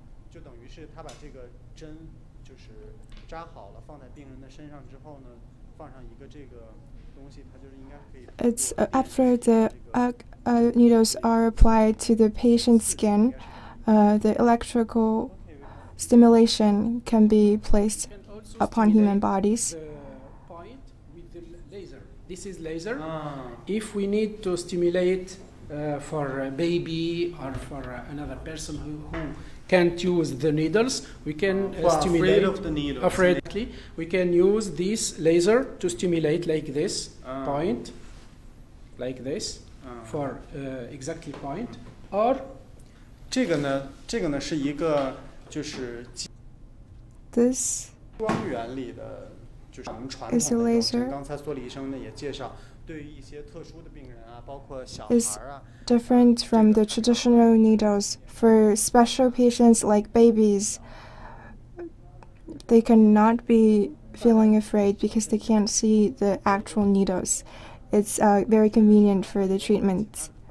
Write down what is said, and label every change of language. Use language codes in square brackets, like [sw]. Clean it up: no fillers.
[zh] 就等于是他把这个针就是扎好了，放在病人的身上之后呢，放上一个这个东西，它就是应该可以。 [en] It's after the needles are applied to the patient's skin, the electrical stimulation can be placed upon human bodies. The point with the laser. This is laser. If we need to stimulate for a baby or for another person who can't use the needles, we can stimulate. Afraid of the needles. Afraid, we can use this laser to stimulate like this point, like this, for exactly point. Or [zh] 这个呢是一个就是 [en] this [zh] 光原理的，就是我们传统的疗程。刚才索里医生呢也介绍，对于一些特殊的病人啊，包括小孩啊。 [en] different from the traditional needles. For special patients like babies, they cannot be feeling afraid because they can't see the actual needles. It's very convenient for the treatment.